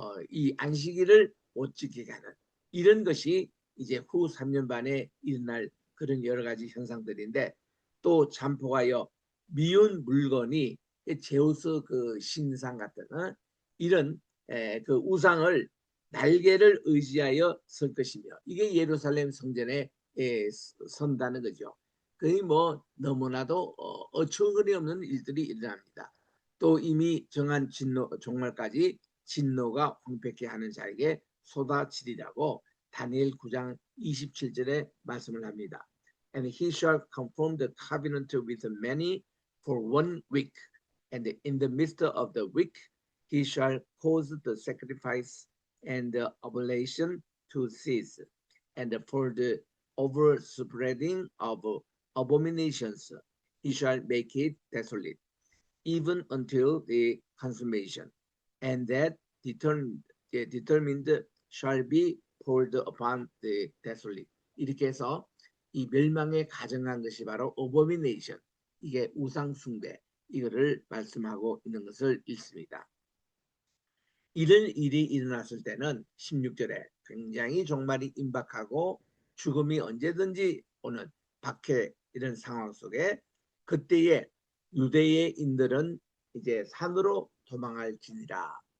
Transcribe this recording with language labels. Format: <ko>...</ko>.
<ko>이 안식일을 못 지키게 하는 이런 것이 이제 후 3년 반에 일어날 그런 여러 가지 현상들인데, 또 잠포하여 미운 물건이 제우스 그 신상 같은 이런 그 우상을 날개를 의지하여 설 것이며, 이게 예루살렘 성전에 선다는 거죠. 거의 뭐 너무나도 어처구니 없는 일들이 일어납니다. 또 이미 정한 진노 종말까지 진노가 황폐케 하는 자에게 쏟아지리라고 다니엘 9장 27절에 말씀을 합니다.</ko> <en>And he shall confirm the covenant with many for 1 week, and in the midst of the week he shall cause the sacrifice and the oblation to cease, and for the overspreading of abominations he shall make it desolate, even until the consummation, and that determined shall be poured upon the desolate.</en> <ko>이렇게 해서 이 멸망에 가정한 것이 바로 abomination, 이게 우상 숭배, 이거를 말씀하고 있는 것을 읽습니다. 이런 일이 일어났을 때는 16절에 굉장히 종말이 임박하고 죽음이 언제든지 오는 박해 이런 상황 속에, 그때에 유대인들은 이제 산으로 도망할지니라.</ko>